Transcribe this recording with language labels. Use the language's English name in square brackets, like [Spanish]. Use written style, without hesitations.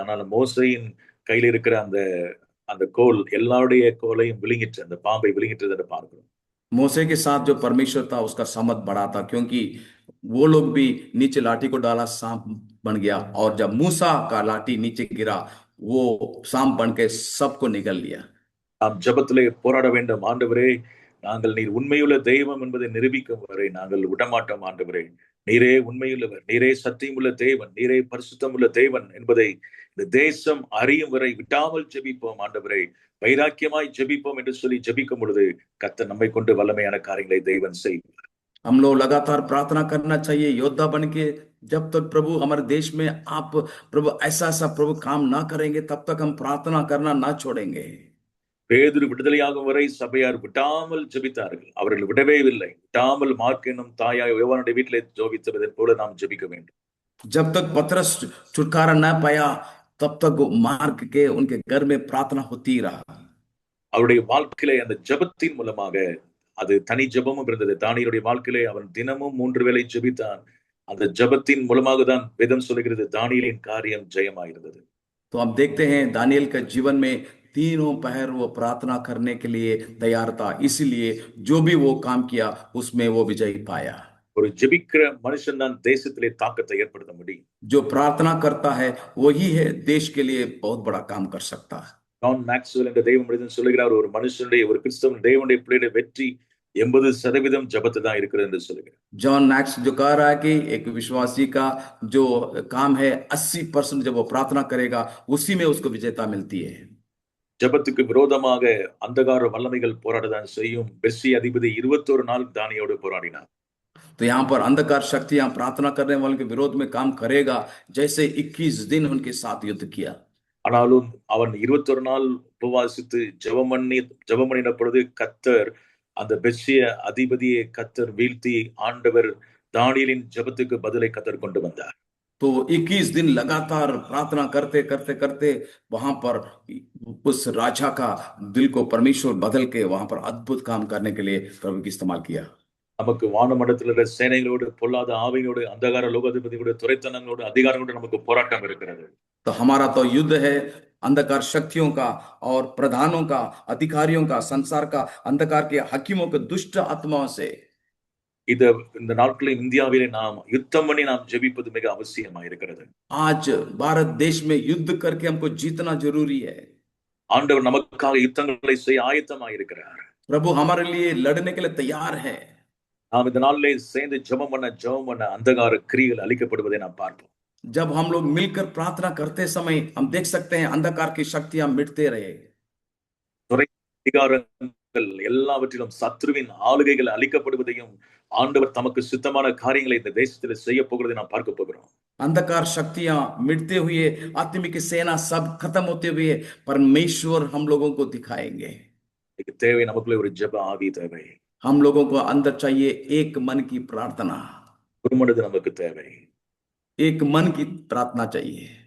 [Tamil] ஆனால் மோசேயின் கையில் இருக்கிற அந்த அந்த கோல் எல்லாருடைய கோலையும் விழுங்கிட்டு, அந்த பாம்பை விழுங்கிட்டு என்று பார்க்கிறோம். [Hindi] मूसे के साथ जो परमेश्वर था उसका सामर्थ बड़ा था, क्योंकि वो लोग भी नीचे लाठी को डाला, सांप बन गया, और जब मूसा का लाठी नीचे गिरा वो सांप बन के सबको निगल लिया। [Tamil] நாம் ஜெபத்திலே போராட வேண்டும். ஆண்டவரே, நாங்கள் நீர் உண்மையுள்ள தெய்வம் என்பதை நிரூபிக்கும் வரை நாங்கள் விடமாட்டோம். ஆண்டவரே, நீரே உண்மையுள்ளவர், நீரே சத்தியமுள்ள தேவன், நீரே பரிசுத்தமுள்ள தேவன் என்பதை இந்த தேசம் அறியும் வரை விட்டாமல் ஜெபிப்போம். ஆண்டவரே, வைராக்கியமாய் ஜெபிப்போம் என்று சொல்லி ஜெபிக்கும் பொழுது கர்த்தர் நம்மை கொண்டு வல்லமையான காரியங்களை தேவன் செய்வார். [Hindi] हम लोग लगातार प्रार्थना करना चाहिए योद्धा बन के। जब तक प्रभु हमारे देश में आप प्रभु ऐसा ऐसा प्रभु काम ना करेंगे, तब तक हम प्रार्थना करना ना छोड़ेंगे। [Tamil] பேதுரு விடுதலையாகும் வரை சபையார் விடாமல் ஜெபித்தார்கள். அவர்கள் விடவே இல்லை. விடாமல் மார்க் என்னும் தாயாய் யோவானுடைய வீட்டிலே ஜெபித்ததை போல நாம் ஜெபிக்க வேண்டும். [Hindi] जब तक पतरस छुटकारा ना पाया, तब तक मार्क के उनके घर में प्रार्थना होती रहा। [Tamil] அவருடைய வாழ்க்கையிலே அந்த ஜெபத்தின் மூலமாக அது தனி ஜெபமும் இருந்தது. தானியேலுடைய வாழ்க்கையிலே அவன் தினமும் 3 வேளை ஜெபித்தான். அந்த ஜெபத்தின் மூலமாக தான் வேதம் சொல்லுகிறது தானியேலின் காரியம் ஜெயமாயிருந்தது. [Hindi] तो हम देखते हैं दानियेल का जीवन में तीनों पहर वो प्रार्थना करने के लिए तैयार था, इसलिए जो भी वो काम किया उसमें वो विजय पाया। [Tamil] ஒரு ஜெபிக்கிற மனுஷன் தான் தேசத்திலே தாக்கத்தை ஏற்படுத்த முடியும். [Hindi] जो प्रार्थना करता है वही है देश के लिए बहुत बड़ा काम कर सकता है। [Tamil] ஜான் மேக்ஸ்வெல் என்ற தெய்வ மனிதன் சொல்லுகிறார், ஒரு மனுஷனுடைய, ஒரு கிறிஸ்தவன் தேவனுடைய பிள்ளையுடைய வெற்றி 80% ஜெபத்தை தான் இருக்கிறது என்று சொல்லுகிறார். [Hindi] जॉन मैक्स जो कह रहा है कि एक विश्वासी का जो काम है 80% जब वो प्रार्थना करेगा उसी में उसको विजेता मिलती है। [Tamil] ஜெபத்துக்கு விரோதமாக அந்தகார வல்லமைகள் போராடதான் செய்யும். பெர்சி அதிபதி 21 நாள் தானியோடு போராடினார். [Hindi] तो यहाँ पर अंधकार शक्तियां प्रार्थना करने वालों के विरोध में काम करेगा, जैसे 21 दिन उनके साथ युद्ध किया। [Tamil] ஆனாலும் அவன் 21 நாள் உபவாசித்து ஜெபம் பண்ணின பொழுது கர்த்தர் அந்த பெர்சிய அதிபதியை கர்த்தர் வீழ்த்தி ஆண்டவர் தானியேலின் ஜெபத்துக்கு பதிலை கர்த்தர் கொண்டு வந்தார். [Hindi] तो 21 दिन लगातार प्रार्थना करते करते करते वहां पर उस राजा का दिल को परमेश्वर बदल के वहां पर अद्भुत काम करने के लिए प्रभु की इस्तेमाल किया। [Tamil] நமக்கு வானமண்டலத்தில் இருக்கிற சேனைகளோடு, பொல்லாத ஆவிகளோடு, அந்தகார லோகாதிபதிகளோடு, துரைத்தனங்களோடு, அதிகாரங்களோடு நமக்கு போராட்டம் இருக்கிறது. [Hindi] तो हमारा तो युद्ध है अंधकार शक्तियों का और प्रधानों का, अधिकारियों का, संसार का, अंधकार के हकीमों के, दुष्ट आत्माओं से। [Tamil] இந்த நாட்களில் இந்தியாவிலே நாம் யுத்தம் பண்ணி நாம் ஜெபிப்பது மிக அவசியமாயிருக்கிறது. [Hindi] आज भारत देश में युद्ध करके हमको जीतना जरूरी है। [Tamil] ஆண்டவர் நமக்காக யுத்தங்களை செய்ய ஆயத்தமாயிருக்கிறார். [Hindi] प्रभु हमारे लिए लड़ने के लिए तैयार है। [Tamil] நாம் இந்த நாளிலே சேர்ந்து ஜெபம் பண்ண அந்தகார கிரியைகள் அழிக்கப்படுவதை நாம் பார்ப்போம். [Hindi] जब हम लोग मिलकर प्रार्थना करते समय हम देख सकते हैं अंधकार की शक्तियां मिटते रहे। [Tamil] அதிகாரங்கள் எல்லாவற்றிலும் சத்ருவின் ஆளுகைகள் அழிக்கப்படுவதையும் ஆண்டவர் தமக்கு சித்தமான காரியங்களை இந்த தேசத்தில் செய்ய போகிறதை நாம் பார்க்க போகிறோம். [Hindi] अंधकार शक्तियां मिटते हुए, आत्मिक सेना सब खत्म होते हुए परमेश्वर हम लोगों को दिखाएंगे। [Tamil] தேவை நமக்குள்ளே ஒரு ஜெப ஆவி தேவை. [Hindi] हम लोगों को अंदर चाहिए एक मन की प्रार्थना। [Tamil] ஒரு மனது நமக்கு தேவை. [Hindi] एक मन की प्रार्थना चाहिए,